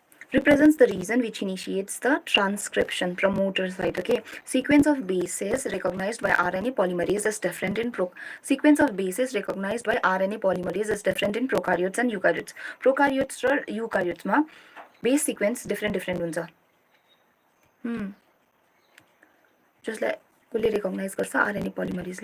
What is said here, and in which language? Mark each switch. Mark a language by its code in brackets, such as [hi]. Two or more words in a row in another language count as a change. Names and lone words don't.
[en] represents the region which initiates the transcription promoter site. Okay, sequence of bases recognized by RNA polymerase is different in prokaryotes and eukaryotes. [ne] Prokaryotes र eukaryotes मा [en] base sequence different [ne] हुन्छ. जसलाई कसले recognize गर्छ [en] RNA polymerase [ne] ले.